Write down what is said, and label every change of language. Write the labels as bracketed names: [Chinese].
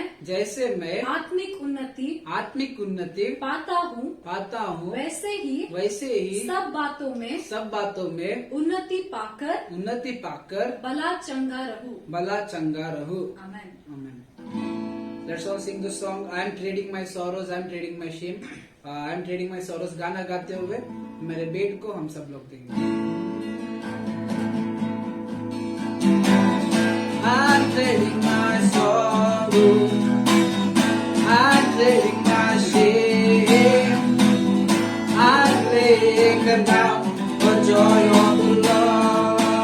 [Hindi] जैसे मैं आत्मिक उन्नति पाता हूँ वैसे ही सब बातों में उन्नति पाकर भला चंगा रहूं। आमेन। [English] Amen. Let's all sing the song. I am trading my sorrows, I am trading my shame, I am trading my sorrows. [Hindi] गाना गाते हुए मेरे बेट को हम सब लोग देंगे। [English] I'm trading my sorrows, I'm trading my shame, I'm laying them down for joy of the Lord.